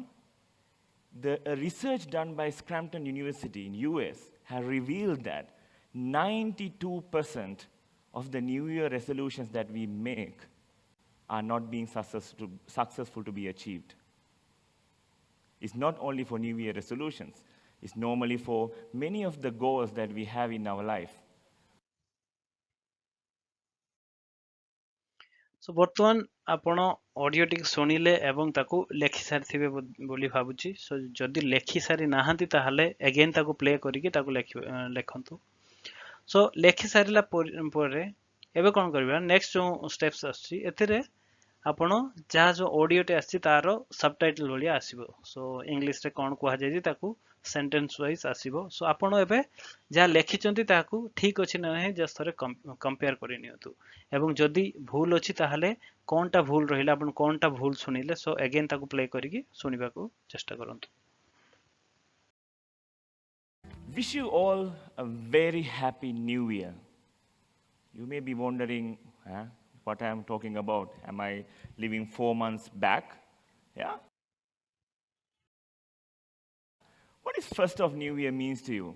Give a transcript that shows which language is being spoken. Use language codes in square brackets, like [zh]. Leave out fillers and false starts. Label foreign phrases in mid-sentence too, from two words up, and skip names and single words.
[en] The research done by Scranton University in US has revealed that 92% of the New Year resolutions that we make are not being successful to be achieved. It's not only for New Year resolutions. It's normally for many of the goals that we have in our life. [or] ସୋ ବର୍ତ୍ତମାନ ଆପଣ ଅଡିଓ ଟିକ ଶୁଣିଲେ ଏବଂ ତାକୁ ଲେଖି ସାରିଥିବେ ବୋଲି ଭାବୁଛି। ସୋ ଯଦି ଲେଖି ସାରି ନାହାଁନ୍ତି ତାହାଲେ ଅଗେନ୍ ତାକୁ ପ୍ଲେ କରିକି ତାକୁ ଲେଖନ୍ତୁ। ସୋ ଲେଖି ସାରିଲା ପରେ ଏବେ କଣ କରିବା ନେକ୍ସଟ ଯୋ ଷ୍ଟେପ୍ସ ଅଛି ଏଥିରେ ଆପଣ ଯାହା ଯୋ ଅଡିଓ ଟା ଅଛି ତାର ସବଟାଇଟଲ ଭଳିଆ ଆସିବ। ସୋ ଇଂଲିଶ ରେ କଣ କୁହା ଯାଏ ତାକୁ [en] sentence wise [or] ଆସିବ। ସୋ ଆପଣ ଏବେ ଯାହା ଲେଖିଛନ୍ତି ତାକୁ ଠିକ୍ ଅଛି ନା ହଁ ଜଷ୍ଟ ଥରେ କମ୍ପେୟାର କରି ନିଅନ୍ତୁ ଏବଂ ଯଦି ଭୁଲ ଅଛି ତାହାଲେ କେଉଁଟା ଭୁଲ ରହିଲା ଆପଣ କେଉଁଟା ଭୁଲ ଶୁଣିଲେ ସୋ ଅଗେନ୍ ତାକୁ ପ୍ଲେ କରିକି ଶୁଣିବା କୁ ଚେଷ୍ଟା କରନ୍ତୁ। [en] Wish you all a very happy new year. You may be wondering what I'm talking about. Am I living 4 months back? Yeah? What is first of new year means to you?